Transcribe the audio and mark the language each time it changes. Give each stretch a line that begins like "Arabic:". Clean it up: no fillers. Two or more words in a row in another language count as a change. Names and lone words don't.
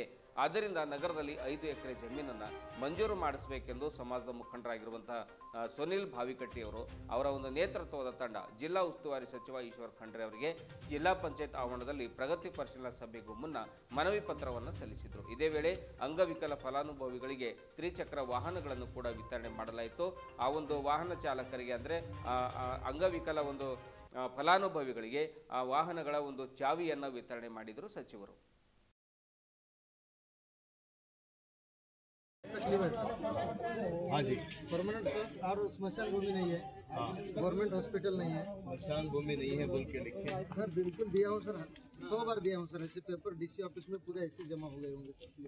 Kannada: ಆದ್ದರಿಂದ ನಗರದಲ್ಲಿ 5 ಎಕರೆ ಜಮೀನನ್ನು ಮಂಜೂರು ಮಾಡಿಸಬೇಕೆಂದು ಸಮಾಜದ ಮುಖಂಡರಾಗಿರುವಂತಹ ಸುನಿಲ್ ಭಾವಿಕಟ್ಟಿ ಅವರ ಒಂದು ನೇತೃತ್ವದ ತಂಡ ಜಿಲ್ಲಾ ಉಸ್ತುವಾರಿ ಸಚಿವ ಈಶ್ವರ್ ಖಂಡ್ರೆ ಅವರಿಗೆ ಜಿಲ್ಲಾ ಪಂಚಾಯತ್ ಆವರಣದಲ್ಲಿ ಪ್ರಗತಿ ಪರಿಶೀಲನಾ ಸಭೆಗೂ ಮುನ್ನ ಮನವಿ ಪತ್ರವನ್ನು ಸಲ್ಲಿಸಿದರು. ಇದೇ ವೇಳೆ ಅಂಗವಿಕಲ ಫಲಾನುಭವಿಗಳಿಗೆ ತ್ರಿಚಕ್ರ ವಾಹನಗಳನ್ನು ಕೂಡ ವಿತರಣೆ ಮಾಡಲಾಯಿತು. ಆ ಒಂದು ವಾಹನ ಚಾಲಕರಿಗೆ ಅಂದರೆ ಅಂಗವಿಕಲ ಒಂದು ಫಲಾನುಭವಿಗಳಿಗೆ ಆ ವಾಹನಗಳ ಒಂದು ಚಾವಿಯನ್ನು ವಿತರಣೆ ಮಾಡಿದರು ಸಚಿವರು.
Hindi: तकलीफ है सर। हाँ जी,
English: permanent bus
Hindi: और स्मशान भूमि नहीं है।
English: government hospital
Hindi: नहीं है, स्मशान भूमि नहीं है बोल के लिखे सर। बिल्कुल दिया हूँ सर, 100 बार दिया हूँ सर। ऐसे पेपर
English: DC office
Hindi: में पूरे ऐसे जमा हो गए होंगे सर।